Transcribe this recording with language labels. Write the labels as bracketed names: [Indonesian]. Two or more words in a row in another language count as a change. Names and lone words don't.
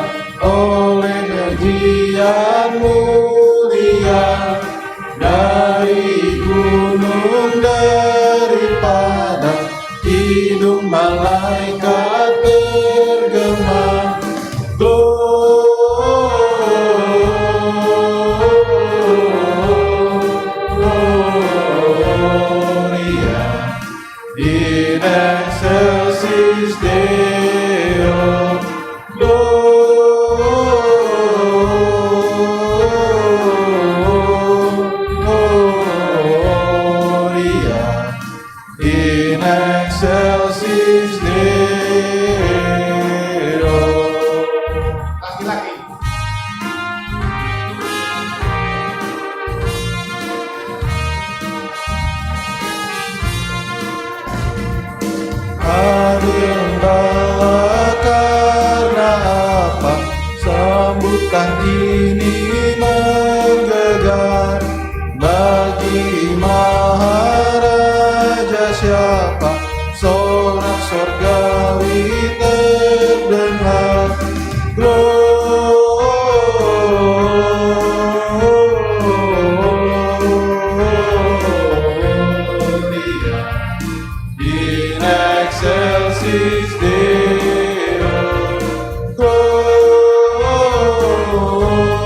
[Indonesian] oleh nyanyian mulia, dari gunung, dari padang, hidung malaikat bergema. [Latin] Gloria in excelsis Deo, Gloria in excelsis Deo. [Indonesian] Laki-laki. Adillah karena apa sambutan ini menggelegar, bagi Maharaja siapa sorak sorgawi terdengar. [Latin] Gloria in excelsis Deo, Gloria